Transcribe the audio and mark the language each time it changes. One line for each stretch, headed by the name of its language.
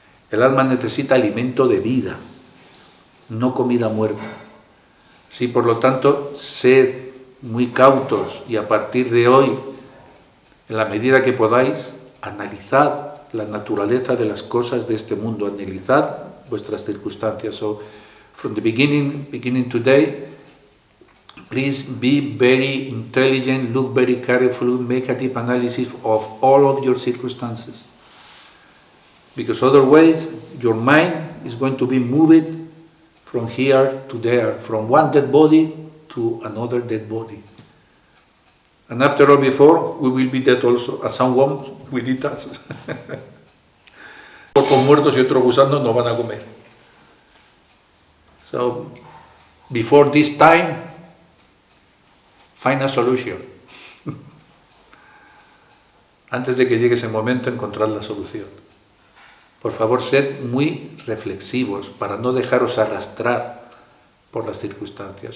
Spanish: El alma necesita alimento de vida, no comida muerta. Sí, por lo tanto, sed muy cautos y a partir de hoy, en la medida que podáis, analizad la naturaleza de las cosas de este mundo, analizad vuestras circunstancias.
English: So, from the beginning today, please be very intelligent, look very carefully, make a deep analysis of all of your circumstances. Because otherwise, your mind is going to be moved from here to there, from one dead body to another dead body. And after all, before, we will be dead also, as someone will eat us.
Spanish: Otros muertos y otros gusanos no van a comer.
English: So, before this time, find a solution.
Spanish: Antes de que llegue ese momento, encontrar la solución. Por favor, sed muy reflexivos para no dejaros arrastrar por las circunstancias.